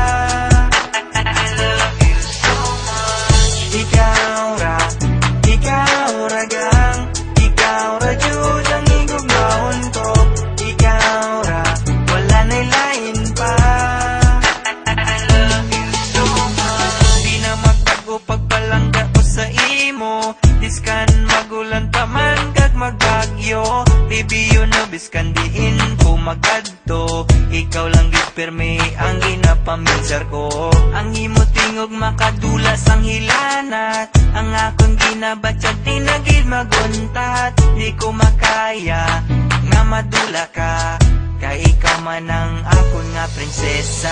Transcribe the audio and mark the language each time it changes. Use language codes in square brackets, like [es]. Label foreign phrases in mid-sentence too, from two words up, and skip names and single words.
[ceb] Ikaw ra gang, ikaw ra jud ang igugmaon ko. Ikaw ra, wala na'y lain pa. Di na magbago pagpalangga ko sa imo. [hil] Biskan magulan pa man kag magbagyo, [en] baby you know [hil] biskan diin ko magadto. Ikaw lang gid permi ang ginapaminsar ko. Ang imo tingog makadula sang hilanat. Ang akong ginabatyag di na gid maguntat. Di ko makaya nga madula ka, kay ikaw man ang akon nga prinsesa.